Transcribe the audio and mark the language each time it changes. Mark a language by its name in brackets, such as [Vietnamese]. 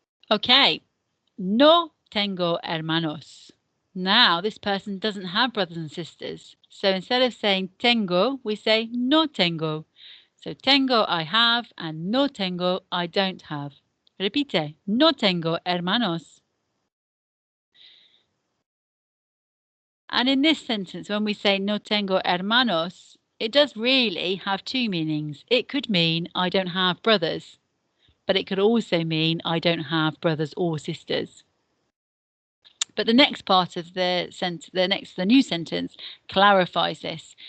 [Spanish] Ok. No tengo hermanos. [English] Now, this person doesn't have brothers and sisters. So instead of saying tengo, we say no tengo. So tengo, I have, and no tengo, I don't have. [Spanish] Repite, no tengo hermanos. [English] And in this sentence, when we say no tengo hermanos, it does really have two meanings. It could mean I don't have brothers, but it could also mean I don't have brothers or sisters. But the next part of the new sentence clarifies this.